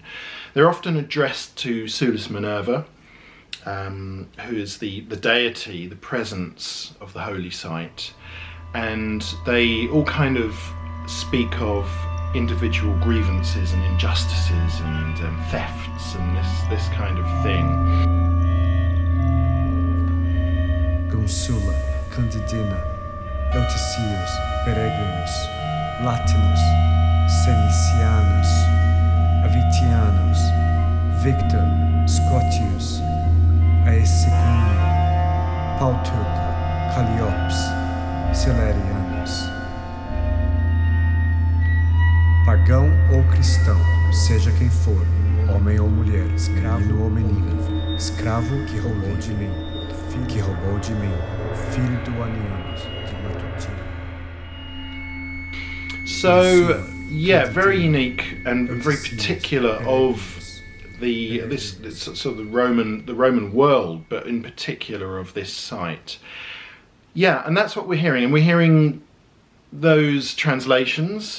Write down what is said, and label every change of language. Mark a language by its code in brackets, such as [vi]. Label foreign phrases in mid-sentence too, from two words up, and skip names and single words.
[en] They're often addressed to Sulis Minerva, who is the deity, the presence of the holy site, and they all kind of speak of individual grievances and injustices and thefts and this kind of thing. Consula, Candidina, Euticius, Peregrinus, Latinus, Senicianus, Avitianus, Victor, Scotius, Aesequina, Pauturca, Calliops, Celerianus. [pt] Pagão ou cristão, seja quem for, homem ou mulher, escravo ou menino, escravo que roubou de mim, filho do Anianos, de Matutino. [en] So yeah, very unique and very particular of this sort of the Roman world, but in particular of this site. Yeah, and that's what we're hearing, and we're hearing those translations.